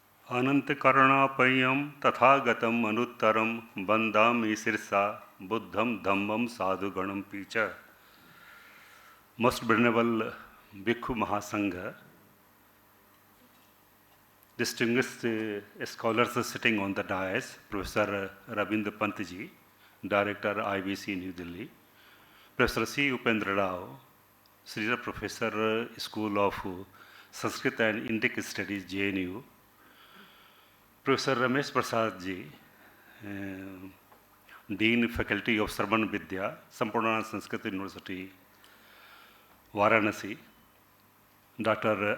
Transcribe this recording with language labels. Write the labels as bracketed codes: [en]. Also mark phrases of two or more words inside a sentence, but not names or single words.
[pi] अनंतकरुणापय्यम तथागतम अनुत्तरम वंदामि शिरसा बुद्धम धम्मम साधुगणम पीच. [en] Most venerable Bhikkhu Mahasangha, distinguished scholars sitting on the dais, Professor Rabindra Pantji, Director IBC New Delhi, Professor C. Upendra Rao, Senior Professor School of Sanskrit and Indic Studies, JNU, Professor Ramesh Prasad ji, Dean Faculty of Sarvan Vidya, Sampurnana Sanskrit University, Varanasi, Dr.